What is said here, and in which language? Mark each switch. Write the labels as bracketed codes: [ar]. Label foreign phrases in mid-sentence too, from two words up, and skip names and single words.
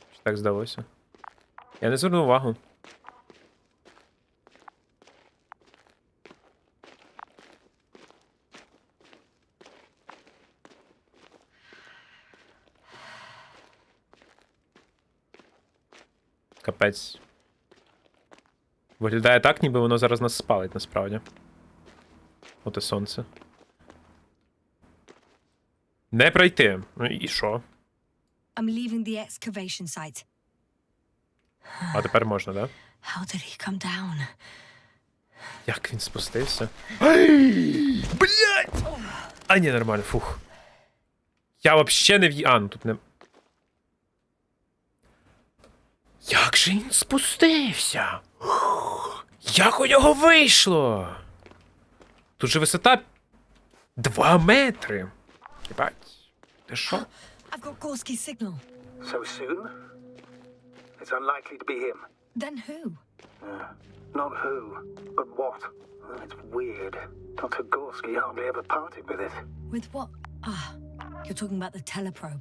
[uk] Чи так здалося? Я не звернув увагу. Капець. Виглядає так, ніби воно зараз нас спалить, насправді. От і сонце. Не пройти. Ну і що? [en] I'm leaving the excavation site. [uk] А тепер можна, да? [en] How did he come down? [uk] Як він спустився? Ай! Блять! А, ні, нормально, фух. Я вообще не А, ну тут не... Як же він спустився? Як у нього вийшло? Тут же висота 2 метри! Єбать. Ти що? [en] I've got Gorski's signal. So soon? It's unlikely to be him. Then who? Not who, but what. It's weird. Dr. Gorski hardly ever parted with it. With what? Ah, you're talking about the teleprobe.